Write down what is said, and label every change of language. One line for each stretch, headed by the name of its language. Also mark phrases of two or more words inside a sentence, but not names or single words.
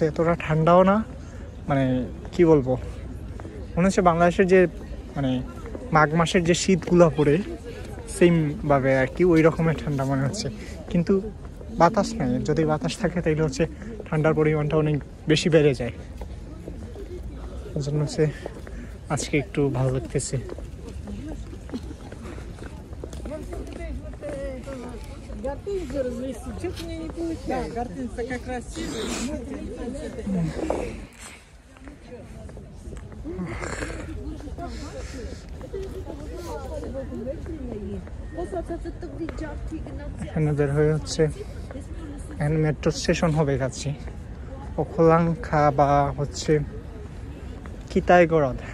Bangla: এতটা ঠান্ডাও না, মানে কি বলবো, মনে হচ্ছে বাংলাদেশের যে মানে মাঘ মাসের যে শীতগুলো পড়ে সেমভাবে আর কি, ওই রকমের ঠান্ডা মনে হচ্ছে। কিন্তু বাতাস নেই, যদি বাতাস থাকে তাইলে হচ্ছে ঠান্ডার পরিমাণটা অনেক বেশি বেড়ে যায়। ওই জন্য হচ্ছে আজকে একটু ভালো লাগতেছে।
Russian: Гортензию развести. Что-то у меня не получается. Да, гортензия как красивая.
Bangla: এখানে বের হয়ে হচ্ছে, এখানে
English: metro station
Bangla: হবে কাছে, ওখলাংখা বা হচ্ছে কিতাইগড়দ।